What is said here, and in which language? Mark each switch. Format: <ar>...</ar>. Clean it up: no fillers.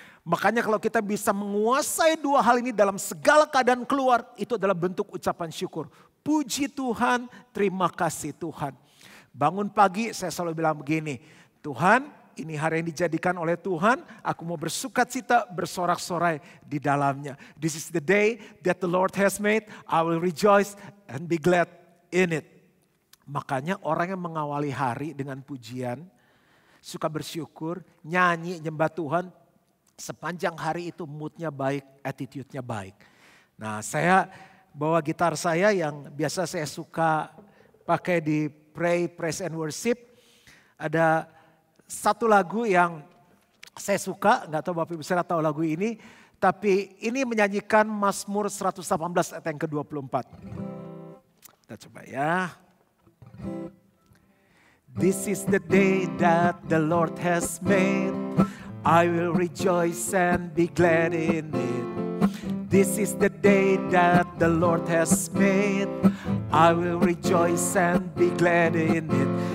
<id>Makanya kalau kita bisa menguasai 2 hal ini dalam segala keadaan keluar, itu adalah bentuk ucapan syukur. Puji Tuhan, terima kasih Tuhan. Bangun pagi saya selalu bilang begini, Tuhan ini hari yang dijadikan oleh Tuhan, aku mau bersukacita, bersorak-sorai di dalamnya.</id> <en>This is the day that the Lord has made, I will rejoice and be glad in it.</en> <id>Makanya orang yang mengawali hari dengan pujian, suka bersyukur, nyanyi, nyembah Tuhan, sepanjang hari itu moodnya baik, attitude-nya baik. Nah saya bawa gitar saya yang biasa saya suka pakai di Pray, Praise and Worship. Ada satu lagu yang saya suka, nggak tahu Bapak Ibu saya tahu lagu ini. Tapi ini menyanyikan Mazmur 118 ayat yang ke-24. Kita coba ya.</id> <en>This is the day that the Lord has made. I will rejoice and be glad in it. This is the day that the Lord has made. I will rejoice and be glad in it.</en>